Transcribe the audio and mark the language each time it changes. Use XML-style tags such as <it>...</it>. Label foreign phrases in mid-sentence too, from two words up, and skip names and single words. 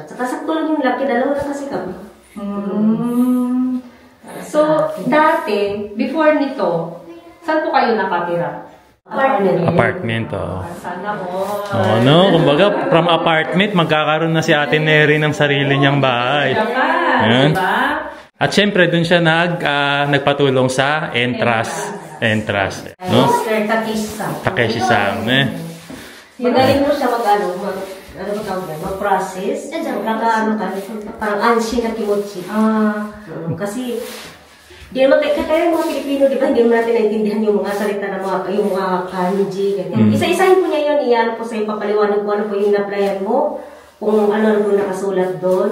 <tl>Saka sakto lang yung laki, dalawa na kasi kami. So, dati, before nito, saan po kayo nakatira? Apartment, oh. Sana mo. Oh, no, kumbaga,</tl> <en>from apartment,</en> <tl>magkakaroon na si Ate Neri ng sarili niyang bahay. Ayan. At syempre, dun siya nagpatulong sa entrance. No? Mr. Takeshi-san. Takeshi-san, eh. Magaling mo siya mag-process. Magkakaano ka, parang</tl> <ja>安心な気持ち.</ja> <tl>Kasi, di naman kaya mga Pilipino, di ba, hindi naman natin naintindihan yung mga salita ng yung mga kanji. Isa-isahin po niya yun, iyan po sa'yo, papaliwanag ko ano po yung na-applyan mo, kung ano po nakasulat doon.</tl>